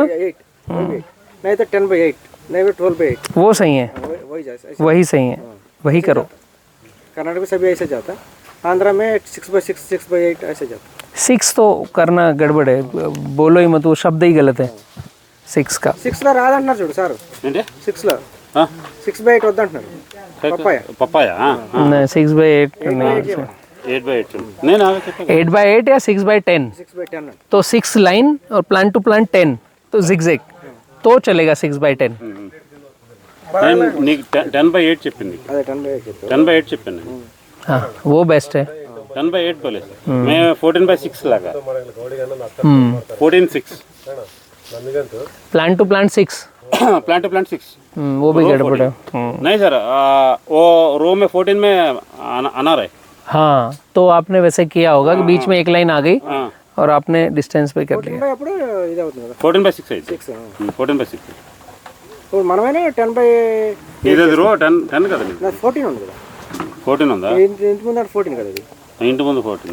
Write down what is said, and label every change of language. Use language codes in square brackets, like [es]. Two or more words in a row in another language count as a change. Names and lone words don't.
[hi] 8, नहीं तो 10/8, नहीं तो 12/8, वो सही है, वही जाता, वही सही है, वही करो। कर्नाटक में सभी ऐसे जाता, आंध्रा में 6/6, 6/8 ऐसे जाता। 6 तो करना गड़बड़ है, बोलो ही मत, वो शब्द ही गलत है 6 का। [te] 6లో రాదంటున్నారు చూడు సార్, 6లో 6/8 వద్దంటున్నారు పప్పాయ [hi] नहीं 6/8 नहीं, [te] 8/8 నేను [hi] 8/8 या 6/10, 6/10 तो 6 लाइन और [en] plant to plant [hi] 10, तो जिगजैग तो चलेगा 6/10। [te] నేను నీకు 10/8 చెప్పింది, అదే 10/8 చెప్పారు। 10/8 చెప్పాను నేను, [hi] हाँ वो बेस्ट है। 10/8 बोले मैं 14/6 लगा, 14/6 [en] plant to plant 6, plant to plant 6 [hi] वो भी गड़बड़ है। नहीं सर, वो रो में 14 में अनार है। हाँ, तो आपने वैसे किया होगा कि बीच में एक लाइन आ गई और आपने डिस्टेंस पे कर लिया। [te] అప్పుడు ఇది అవుతుంది కదా 14/6 అయితే 6, 14/6 ఇప్పుడు మనమైనా 10/8 ఇది రో 10 కదా, 14 ఉంది కదా, 14 ఉందా? ఇంటి ముందు 14 కదా ఇది, ఇంటి ముందు 14